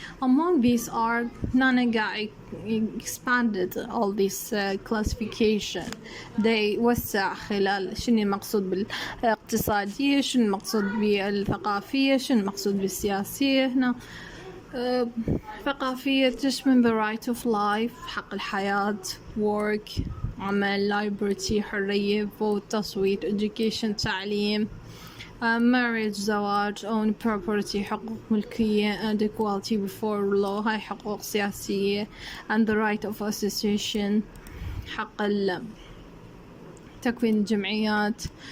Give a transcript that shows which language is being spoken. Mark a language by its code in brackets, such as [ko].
[en] Among these are [ar] هنا [en] expanded all this classification. They [ar] وسع خلال شنو المقصود بالاقتصادية شنو المقصود بالثقافية شنو المقصود بالسياسية. هنا ثقافية تشمل [en] the right of life [ar] حق الحياة [en] work [ar] عمل [en] liberty [ar] حرية [en] vote [ar] تصويت [en] education [ar] تعليم [en] marriage [ar] زواج [en] own property [ar] حقوق ملكية [en] and equality before law [ar] هاي حقوق سياسية [en] and the right of association [ar] حق تكوين الجمعيات